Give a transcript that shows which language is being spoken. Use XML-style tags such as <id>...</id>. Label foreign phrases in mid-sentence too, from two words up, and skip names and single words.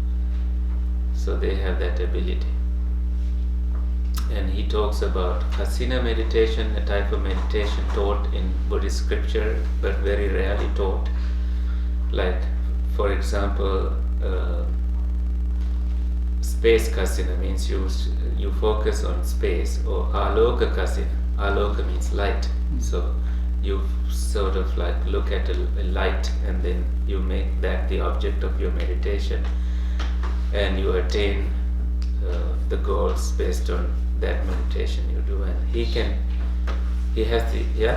<en>So they have that ability. And he talks about Kasina meditation, a type of meditation taught in Buddhist scripture but very rarely taught. Like, for example, space kasina means you focus on space, or</en> <pi>aloka kasina.</pi> <en>Aloka means light. So you sort of like look at a light, and then you make that the object of your meditation, and you attain the goals based on that meditation you do. And he has the, yeah?</en>